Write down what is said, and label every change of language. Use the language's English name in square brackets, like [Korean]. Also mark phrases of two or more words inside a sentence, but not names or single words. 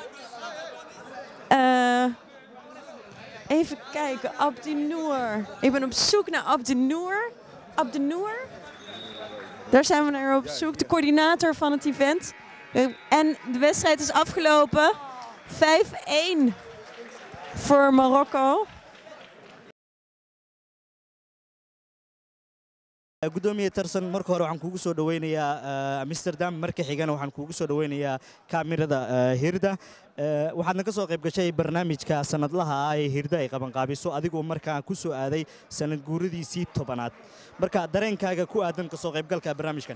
[Dutch] Even kijken, Abdinoor. Ik ben op zoek naar Abdinoor. Abdinoor? Daar zijn we naar op zoek. De coördinator van het event. En de wedstrijd is afgelopen. 5-1 voor Marokko. [Somali] gudoomiye tarsan marka hore waxaan kugu soo dhaweynayaa Amsterdam marka xigana waxaan kugu soo dhaweynayaa kaamirada Hirda waxaadna ka soo qayb gashay barnaamijka sanadlaha ah ee Hirda ay qaban qaabiso adigoo markaa ku soo aaday sanad guuradiisii 10aad marka dareenkaaga ku aadan ka soo qaybgalka barnaamijkan